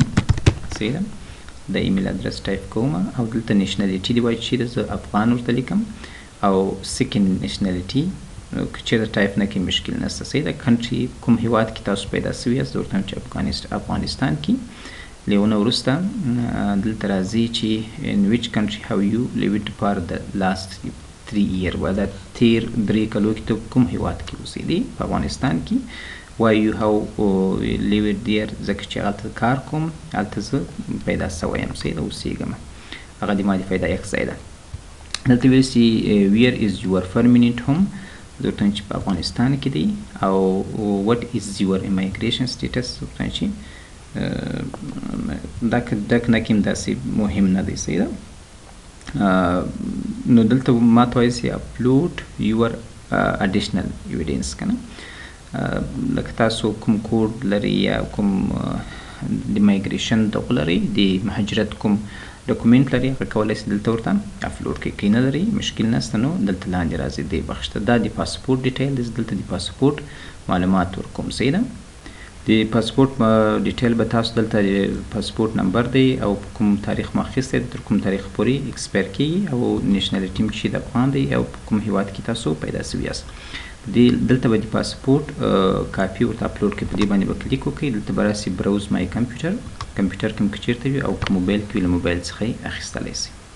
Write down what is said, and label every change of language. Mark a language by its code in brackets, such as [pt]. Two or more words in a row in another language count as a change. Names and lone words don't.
[ps] صحیح ده د [en] email address [ps] ټایپ کوم او دلته نیشنالیټي دی وایي چې زه افغان ورته لیکم او [en] second nationality [ps] که چېرته ټایپ نه کې مشکل نشته صحیح ده کنټري کوم هیواد کې تاسو پیدا سوي یاست ورته وایم چې افغانستان کې لیونه وروسته دلته راځي چې [en] in which country have you lived for the last 3 years [ps] و دا تیر 3 کلو کې ته کوم هیواد کې اوسېدې په افغانستان کې [en] why you have lived there [ps] ځکه چې هلته کار کوم هلته زه پیدا سوی یم صحیح ده اوسېږم هغه د مادي دا یک ځای ده دلته ویل چې [en] where is your permanent home [ps] زه ورته وایم چې په افغانستان کې دی او [en] what is your immigration status [ps] زه ورته وایم چې دا نه کې هم داسې مهم نه دی صحیح ده نو دلته ما ته وایي چې [en] upload your additional evidence [ps] که نه لکه تاسو کوم کوډ لري یا کوم د مایګریشن دغه لري د مهاجرت کوم ډاکومنټ لري هغه کولی شئ دلته ورته اپلوډ کړئ که نه لري مشکل نشته نو دلته لاندې راځي دی بخش ته دا د [en] passport detail [ps] دی دلته د پاسپورټ معلومات ورکوم صحیح ده د [en] passport detail [ps] به تاسو دلته د [en] passport number [ps] دی او کوم تاریخ مو اخیستی دی تر کوم تاریخ پورې ایکسپایر کیږي او نیشنالیټي م چې د افغان دی او په کوم هیواد کې تاسو پیدا سوي یاست دلته به د [en] passport copy [ps] ورته اپلوډ کړئ په دې باندې به کلیک وکړئ دلته به راسي [en] browse my computer computer [ps] کې هم که چېرته وي او که موبایل کې وي له موبایل څخه یې اخیستلی شئ